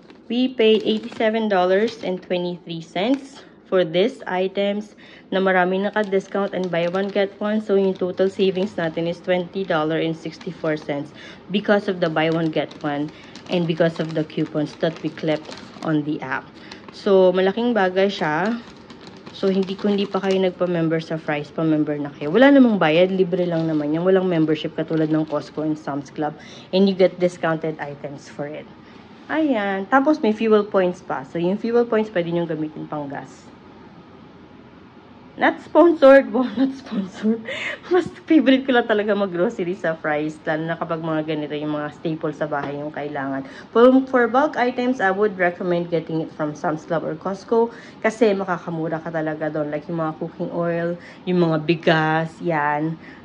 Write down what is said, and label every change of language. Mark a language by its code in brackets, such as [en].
[en] We paid $87.23 for these items [tl] na marami naka-discount [en] and buy one get one. So, yung total savings natin is $20.64 because of the buy one get one and because of the coupons that we clipped on the app. [tl] So, malaking bagay siya. So, hindi pa kayo nagpa-member sa Fries, pa-member na kayo. Wala namang bayad, libre lang naman yan. Walang membership katulad ng [en] Costco and Sam's Club. And you get discounted items for it. [tl] Ayan. Tapos, may fuel points pa. So, yung fuel points, pwede nyo gamitin pang gas. [en] Not sponsored. Wow, not sponsored. [tl] Mas favorite ko lang talaga mag-grocery sa Fries. Lalo na kapag mga ganito, yung mga staples sa bahay yung kailangan. [en] For bulk items, I would recommend getting it from Sam's Club or Costco. [tl] Kasi makakamura ka talaga doon. Like yung mga cooking oil, yung mga bigas, yan.